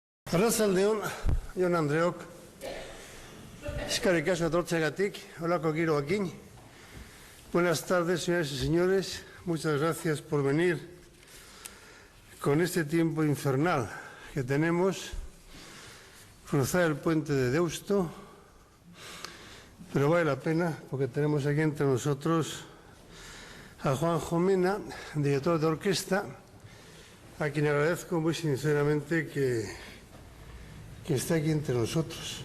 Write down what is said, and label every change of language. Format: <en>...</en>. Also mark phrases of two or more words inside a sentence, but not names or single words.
<eu>Arratsaldeon, Jon Andreok, eskerrik asko etortzeagatik, holako giroakin.</eu> <es>Buenas tardes, señoras y señores. Muchas gracias por venir con este tiempo infernal que tenemos. Cruzar el puente de Deusto, pero vale la pena porque tenemos aquí entre nosotros a Juanjo Mena, director de orquesta, a quien agradezco muy sinceramente que está aquí entre nosotros.</es>